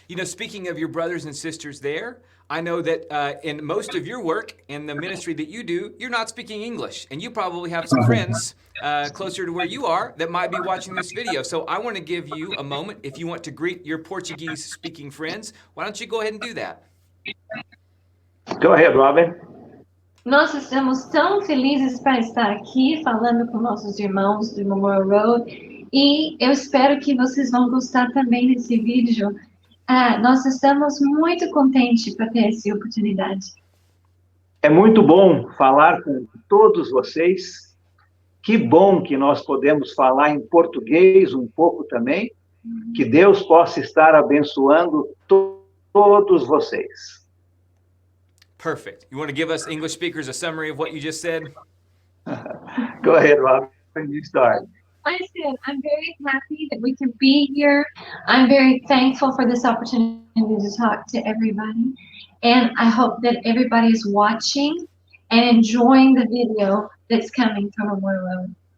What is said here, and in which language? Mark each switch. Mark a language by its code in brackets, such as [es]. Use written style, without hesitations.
[en] Speaking of your brothers and sisters there, I know that in most of your work in the ministry that you do, you're not speaking English, and you probably have some friends closer to where you are that might be watching this video. So I want to give you a moment if you want to greet your Portuguese-speaking friends. Why don't you go ahead and do that? Go ahead, Robin. [pt] Nós estamos tão felizes para estar aqui falando com nossos irmãos do Memorial Road e eu espero que vocês vão gostar também desse vídeo. Nós estamos muito contentes para ter essa oportunidade. É muito bom falar com todos vocês. Que bom que nós podemos falar em português um pouco também. Que Deus possa estar abençoando todos vocês. [en] Perfect. You want to give us English speakers a summary of what you just said? Go ahead, Robin. You start. I said, I'm very happy that we can be here. I'm very thankful for this opportunity to talk to everybody. And I hope that everybody is watching and enjoying the video that's coming from Memorial Road.